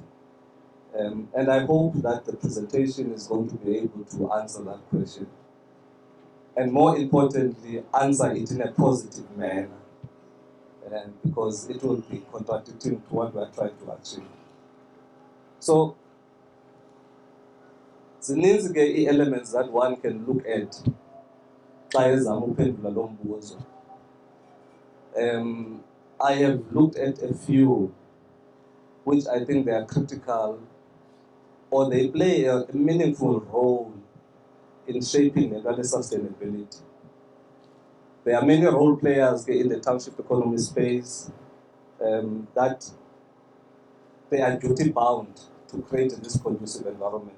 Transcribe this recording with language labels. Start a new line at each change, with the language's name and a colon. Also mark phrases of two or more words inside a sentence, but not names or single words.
English: And I hope that the presentation is going to be able to answer that question. And more importantly, answer it in a positive manner, because it will be contradicting to what we are trying to achieve. So,
Xhosa: zininzi ke ii-elements
English: that one can look at
Xhosa: xa ezama uphendula lo mbuzo.
English: I have looked at a few which I think they are critical or they play a meaningful role in shaping the sustainability. There are many role players in the township economy space that they are duty bound to create this conducive environment.